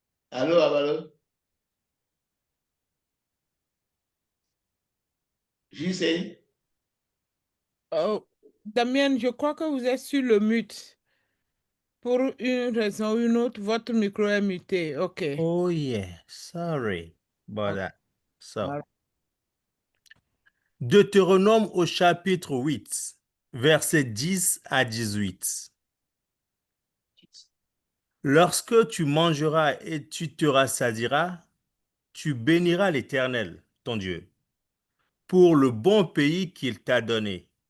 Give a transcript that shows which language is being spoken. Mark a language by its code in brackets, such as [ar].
[fr] Allô, allô? J'y sais. Oh, Damien, je crois que vous êtes sur le mute. Pour une raison ou une autre, votre micro est muté. OK. [en] Oh yeah, sorry about that. So, Alright. [fr] Deutéronome au chapitre 8, versets 10 à 18. Lorsque tu mangeras et tu te rassasieras, tu béniras l'Éternel, ton Dieu, pour le bon pays qu'il t'a donné.